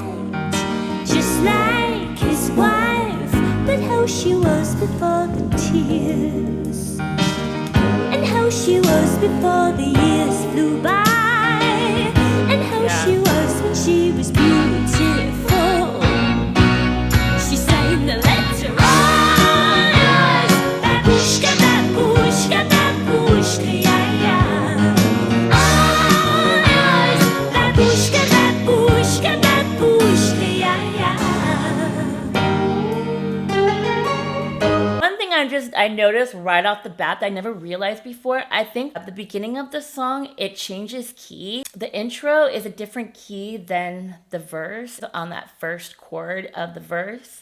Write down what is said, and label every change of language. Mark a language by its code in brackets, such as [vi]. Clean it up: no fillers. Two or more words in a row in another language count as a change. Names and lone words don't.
[en] Just like his wife, but how she was before the tears, and how she was before the years flew by, and how she was when she was beautiful. She sang the letter, oh yes, Babooshka, Babooshka, Babooshka, yeah, yeah. Oh yes, Babooshka, Babooshka, Babooshka, yeah, yeah. I noticed right off the bat that I never realized before. I think at the beginning of the song, it changes key. The intro is a different key than the verse on that first chord of the verse.